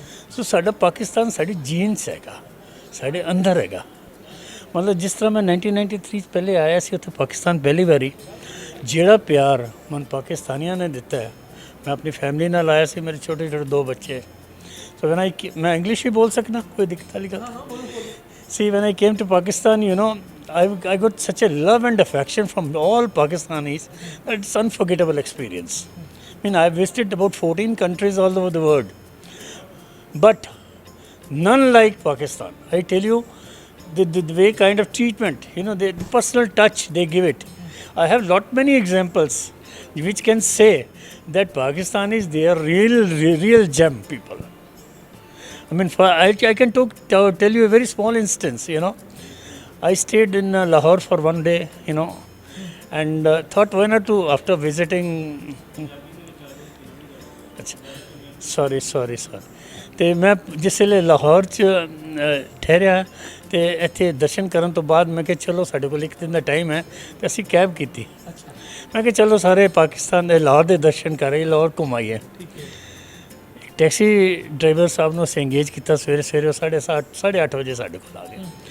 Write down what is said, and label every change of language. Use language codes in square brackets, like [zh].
[pa] ਸੋ ਸਾਡਾ ਪਾਕਿਸਤਾਨ ਸਾਡੀ ਜੀਨਸ ਹੈਗਾ, ਸਾਡੇ ਅੰਦਰ ਹੈਗਾ। ਮਤਲਬ ਜਿਸ ਤਰ੍ਹਾਂ ਮੈਂ 1993 ਪਹਿਲੇ ਆਇਆ ਸੀ ਉੱਥੇ ਪਾਕਿਸਤਾਨ ਪਹਿਲੀ ਵਾਰੀ, ਜਿਹੜਾ ਪਿਆਰ ਮਨ ਪਾਕਿਸਤਾਨੀਆਂ ਨੇ ਦਿੱਤਾ ਹੈ। ਮੈਂ ਆਪਣੀ ਫੈਮਿਲੀ ਨਾਲ ਆਇਆ ਸੀ, ਮੇਰੇ ਛੋਟੇ ਛੋਟੇ ਦੋ ਬੱਚੇ। ਸੋ ਮੈਂ ਇੰਗਲਿਸ਼ ਵੀ ਬੋਲ ਸਕਦਾ, ਕੋਈ ਦਿੱਕਤ ਵਾਲੀ ਗੱਲ। [en] See, when I came to Pakistan, I got such a love and affection from all Pakistanis that it's unforgettable experience. I mean, I've visited about 14 countries all over the world, but none like Pakistan. I tell you, the way kind of treatment, the personal touch they give it. I have many examples which can say that Pakistanis, they are real gem people. I mean, I can tell you a very small instance, I stayed in Lahore for one day, and thought why not to, after visiting, sorry. [pa] ਤੇ ਮੈਂ ਜਿਸ ਵੇਲੇ ਲਾਹੌਰ 'ਚ ਠਹਿਰਿਆ ਤੇ ਇੱਥੇ ਦਰਸ਼ਨ ਕਰਨ ਤੋਂ ਬਾਅਦ ਮੈਂ ਕਿਹਾ ਚਲੋ ਸਾਡੇ ਕੋਲ ਇੱਕ ਦਿਨ ਦਾ ਟਾਈਮ ਹੈ ਤੇ ਅਸੀਂ ਕੈਬ ਕੀਤੀ। ਮੈਂ ਕਿਹਾ ਚਲੋ ਸਾਰੇ ਪਾਕਿਸਤਾਨ ਦੇ ਲਾਹੌਰ ਦੇ ਦਰਸ਼ਨ ਕਰਾਂਗੇ, ਲਾਹੌਰ ਘੁੰਮਾਈਏ। ਟੈਕਸੀ ਡਰਾਈਵਰ ਸਾਹਿਬ ਨੂੰ ਅਸੀਂ ਇੰਗੇਜ ਕੀਤਾ। ਸਵੇਰੇ 8:30 ਵਜੇ ਸਾਡੇ ਕੋਲ ਆ ਗਏ।